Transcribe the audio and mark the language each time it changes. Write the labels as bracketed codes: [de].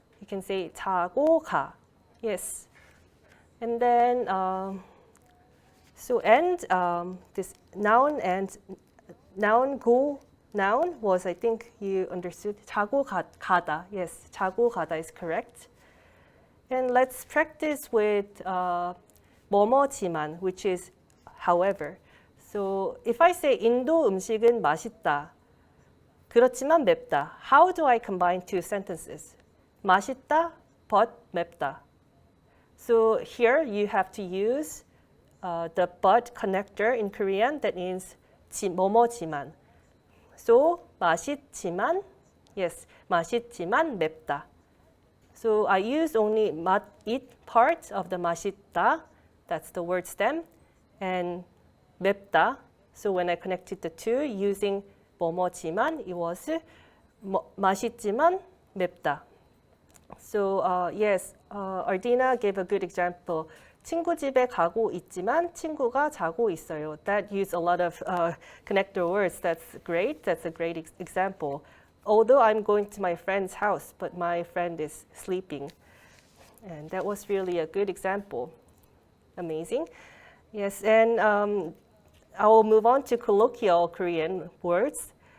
[en] You can say [ko] 자고 가. [en] Yes. And then so and this noun and noun go noun was, I think you understood. [ko] 자고 가다. [en] Yes, [ko] 자고 가다 [en] is correct. And let's practice with 뭐뭐지만, which is however. So if I say [ko] 인도 음식은 맛있다, 그렇지만 맵다. [en] How do I combine two sentences? [ko] 맛있다, but 맵다. [en] So here you have to use the but connector in Korean, that means 뭐뭐지만. [ko] So 맛있지만, yes, 맛있지만 맵다. [en] So I use only 맛있 part of the 맛있다, that's the word stem, and 맵다. So when I connected the two using 뭐뭐지만, it was [ko] 맛있지만 맵다. [en] So yes, Ardina gave a good example. [ko] 친구 집에 가고 있지만 친구가 자고 있어요. [en] That used a lot of connector words. That's great. That's a great example. Although I'm going to my friend's house, but my friend is sleeping. And that was really a good example. Amazing. Yes, and I will move on to colloquial Korean words.